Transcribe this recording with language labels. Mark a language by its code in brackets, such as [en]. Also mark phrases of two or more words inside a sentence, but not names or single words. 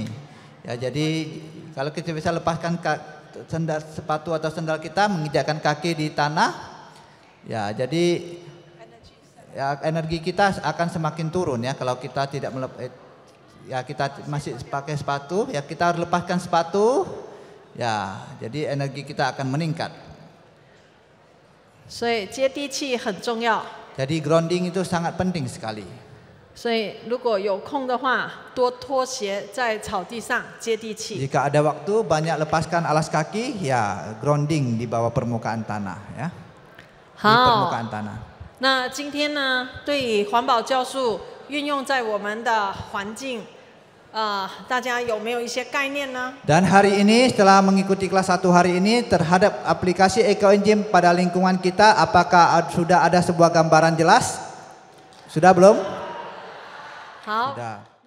[id] Ya jadi kalau kita bisa lepaskan sepatu atau sendal kita, menginjakkan kaki di tanah, ya jadi ya, energi kita akan semakin turun ya. Kalau kita tidak ya kita masih pakai sepatu, ya kita harus lepaskan sepatu, ya jadi energi kita akan meningkat. [zh] 所以接地气很重要。 [id] Jadi grounding itu sangat penting sekali. [zh] 所以如果有空的话，多脱鞋在草地上接地气。 [id] Jika ada waktu banyak lepaskan alas kaki, ya grounding di bawah permukaan tanah ya. Di permukaan tanah. [zh] 那今天呢，对于环保酵素运用在我们的环境，大家有没有一些概念呢？ [id] Dan hari ini setelah mengikuti kelas 1 hari ini terhadap aplikasi ekoenzim pada lingkungan kita, apakah sudah ada sebuah gambaran jelas? Sudah belum? [zh] 好。 [id] Sudah.